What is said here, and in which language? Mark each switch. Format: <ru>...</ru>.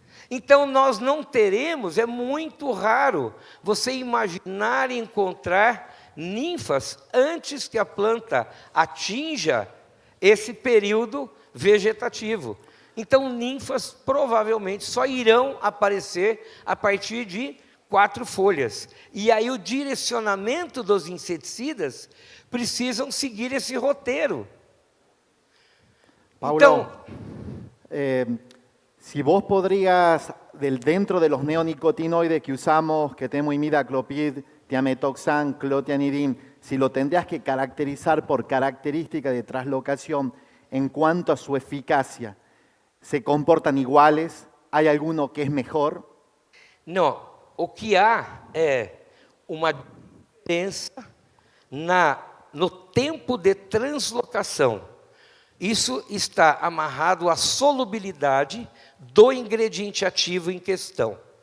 <pt>Então, nós não teremos, é muito raro, você imaginar encontrar ninfas antes que a planta atinja esse período vegetativo. Então, ninfas provavelmente só irão aparecer a partir de 4 folhas. E aí o direcionamento dos inseticidas precisam seguir esse roteiro. Paulo, Então,</pt> <es>si vos podrías, dentro de los neonicotinoides que usamos, que tenemos imidacloprid, tiametoxan, clotianidin, si lo tendrías que caracterizar por características de translocación en cuanto a su eficacia, ¿se comportan iguales? ¿Hay alguno que es mejor?</es> <pt>não, o que há é uma diferença no tempo de translocação. Isso está amarrado à solubilidade do ingrediente ativo em questão.</pt>